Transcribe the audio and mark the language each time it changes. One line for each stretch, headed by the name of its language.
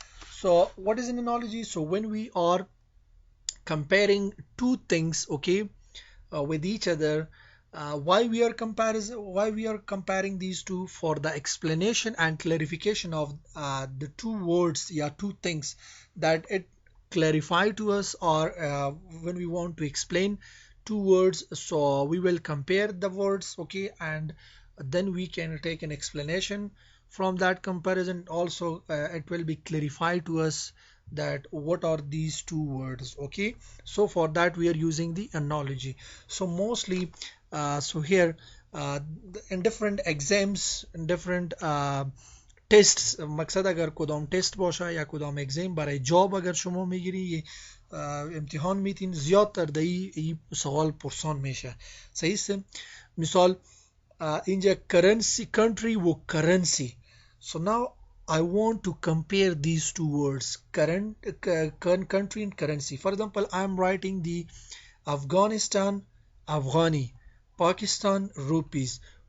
English: So, what is an analogy? So, when we are comparing two things, okay, with each other, why we are comparing these two for the explanation and clarification of the two words, yeah, two things that it clarify to us, or when we want to explain two words, so we will compare the words, okay, and then we can take an explanation from that comparison. Also it will be clarified to us that what are these two words, okay. So for that we are using the analogy. So mostly here in different exams, in different tests,
Persian: مقصد اگر کدام تست باشه یا کدام اگزیم برای جاب اگر شما میگیری امتحان میتین زیادتر در این سوال پرسان میشه. صحیح است. مثال اینجا currency country و currency.
English: So now I want to compare these two words, country and currency. For example, I am writing the Afghanistan Afghani, Pakistan rupees.